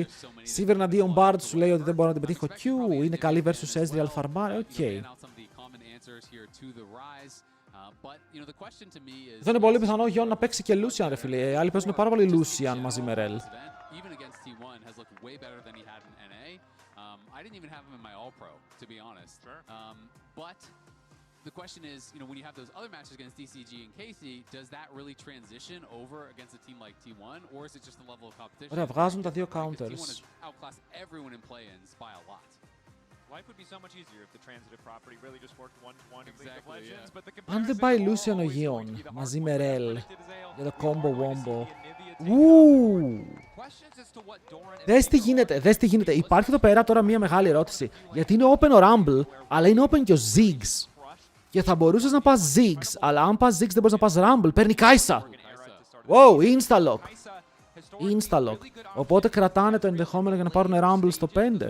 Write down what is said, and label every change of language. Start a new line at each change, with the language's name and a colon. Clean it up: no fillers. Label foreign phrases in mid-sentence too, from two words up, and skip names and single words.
Greek: Sivir εναντίον Bard σου λέει ότι δεν μπορώ να την πετύχω Q, είναι καλή versus Ezreal Farmar, οκ. Δεν είναι πολύ πιθανό Γιον να παίξει και Lucian ρε φίλε, οι άλλοι παίζουν πάρα πολύ Lucian μαζί με Rel.
English: I didn't even have him in my All-Pro, to be honest. Sure. But the question is, when you have those other matches against DCG and Casey, does that really transition over against a team like T1, or is it just the level of competition?
Greek: Ωραία, βγάζουν τα δύο
English: T1
Greek: counters.
English: has outclassed everyone in play-ins by a lot. Life would be so much easier if the transitive property really just worked one-to-one in League of Exactly, Legends, yeah. but the
Greek: Αν δεν
English: comparisons
Greek: πάει
English: are
Greek: Lucian ο
English: always going to
Greek: Γιον
English: be the hard
Greek: μαζί
English: one.
Greek: με
English: What
Greek: Ρελ
English: predicted Azael,
Greek: για το
English: the
Greek: combo
English: hard one to see
Greek: wombo.
English: the Anivia take Ου! Questions as to what Doran and
Greek: Δες τι
English: Nico
Greek: γίνεται, δες τι γίνεται. Υπάρχει εδώ πέρα τώρα μία μεγάλη ερώτηση. Γιατί είναι open ο Rumble, αλλά είναι open και ο Ziggs. Και θα μπορούσες να πας Ziggs, αλλά αν πας Ziggs δεν μπορείς να πας Rumble. Παίρνει Kai'Sa.
English: Wow, insta-lock. Insta-lock.
Greek: Οπότε κρατάνε το ενδεχόμενο για να πάρουν Rumble στο 5.